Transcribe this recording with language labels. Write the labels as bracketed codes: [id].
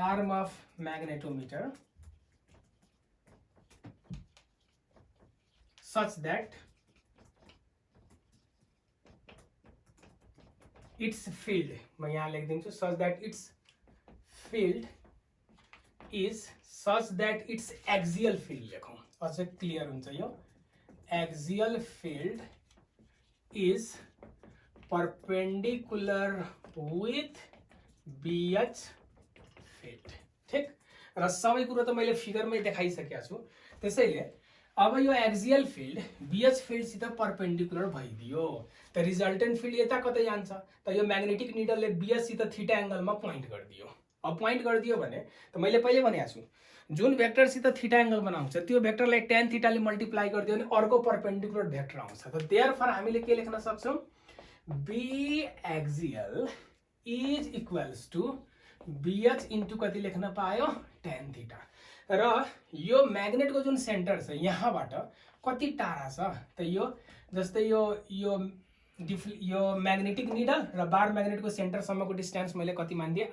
[en] of magnetometer such that its field, [ne] मैं यहाँ लेख दिन्छु, [en] such that its field is such that its axial field [ne] लेखौं, अझै clear हुन्छ यो। [en] axial field is perpendicular with BH field। [ne] ठीक, र सबै कुरा त मैले फिगरमै देखाइसकेको छु। त्यसैले अब यो एक्सियल फिल्ड बीएच फिल्डसित परपेन्डिकुलर भइदियो त रिजल्टेन्ट फिल्ड यता कतै जान्छ त यो म्याग्नेटिक निडलले बीएच सित थीटा एंगलमा पोइन्ट गरिदियो। अब पोइन्ट गरिदियो भने त मैले पहिले भनेको छु जुन भेक्टरसित थीटा एंगल बनाउँछ त्यो भेक्टरलाई tan थीटाले मल्टिप्लाई गरिदियो भने अर्को परपेन्डिकुलर भेक्टर आउँछ। त देयरफोर हामीले के लेख्न सक्छौं? Be axial is equals to BH into कति लेख्न पायो? tan theta. र यो म्याग्नेटको जुन सेन्टर छ यहाँबाट कति टाढा छ त यो जस्तै यो म्याग्नेटिक निडल र बार म्याग्नेटको सेन्टर सम्मको डिस्टेन्स मैले कति मानिदिए?